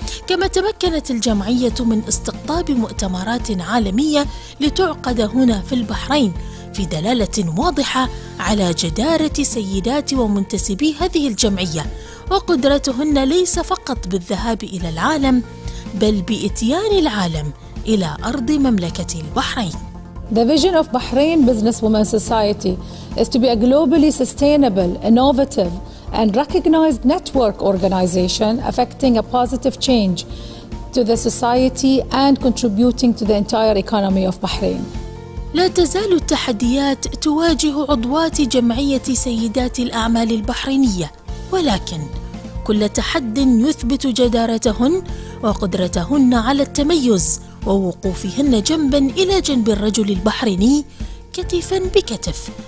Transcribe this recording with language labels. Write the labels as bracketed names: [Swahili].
[Arabic] كما تمكنت الجمعية من استقطاب مؤتمرات عالمية لتعقد هنا في البحرين، في دلالة واضحة على جدارة سيدات ومنتسبي هذه الجمعية وقدرتهن ليس فقط بالذهاب إلى العالم بل بإتيان العالم إلى أرض مملكة البحرين. [English] The vision of Bahrain Businesswomen Society is to be a globally sustainable, innovative and recognized network organization affecting a positive change to the society and contributing to the entire economy of Bahrain. [Arabic] لا تزال التحديات تواجه عضوات جمعية سيدات الأعمال البحرينية، ولكن كل تحد يثبت جدارتهن وقدرتهن على التميز ووقوفهن جنبا إلى جنب الرجل البحريني كتفا بكتف